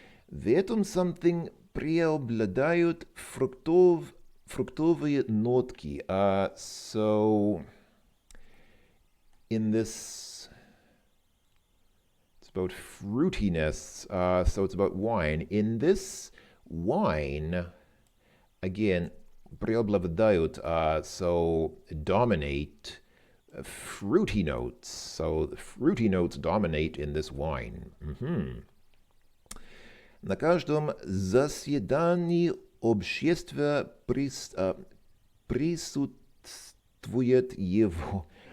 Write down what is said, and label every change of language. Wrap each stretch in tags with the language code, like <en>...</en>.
<ru>В этом something преобладают фруктовые нотки.</ru> <en>So, in this, about fruitiness, so it's about wine. In this wine, again, преобладают, so dominate fruity notes. So the fruity notes dominate in this wine.</en> <ru>На каждом заседании общества присутствует его.</ru>